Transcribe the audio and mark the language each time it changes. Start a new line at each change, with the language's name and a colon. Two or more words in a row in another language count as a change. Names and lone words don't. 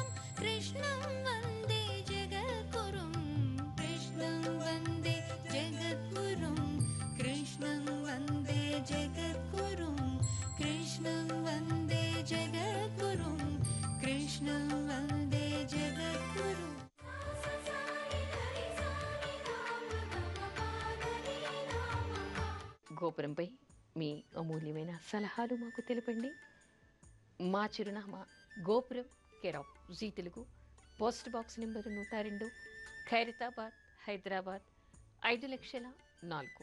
Sanskrit: कृष्णं वन्दे जगद्गुरुं कृष्णं वन्दे जगद्गुरुं कृष्णं वन्दे जगद्गुरुं कृष्णं वन्दे जगद्गुरुं कृष्णं वन्दे जगद्गुरुम्
Telugu: గోపురంపై మీ అమూల్యమైన సలహాలు మాకు తెలపండి. మా చిరునామా గోపురం, కేర్ ఆఫ్ జీ తెలుగు, పోస్ట్ బాక్స్ నెంబరు 102, ఖైరతాబాద్, హైదరాబాద్ 5,04,000.